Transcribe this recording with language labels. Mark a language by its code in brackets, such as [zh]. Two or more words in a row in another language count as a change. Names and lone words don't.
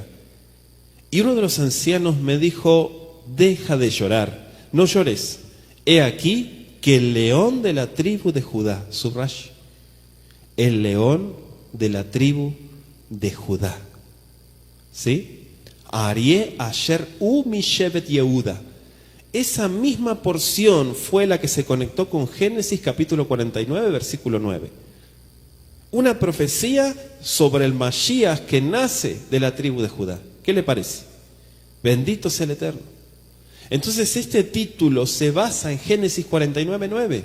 [es] Y uno de los ancianos me dijo, deja de llorar, no llores. He aquí que el león de la tribu de Judá, subraya, el león de la tribu de Judá, ¿sí? [he] אריה אשר מ שבט יהודה. [es] Esa misma porción fue la que se conectó con Génesis capítulo 49, versículo 9. Una profecía sobre el Mashiach que nace de la tribu de Judá. ¿Qué le parece? Bendito sea el Eterno. Entonces este título se basa en Génesis 49, 9.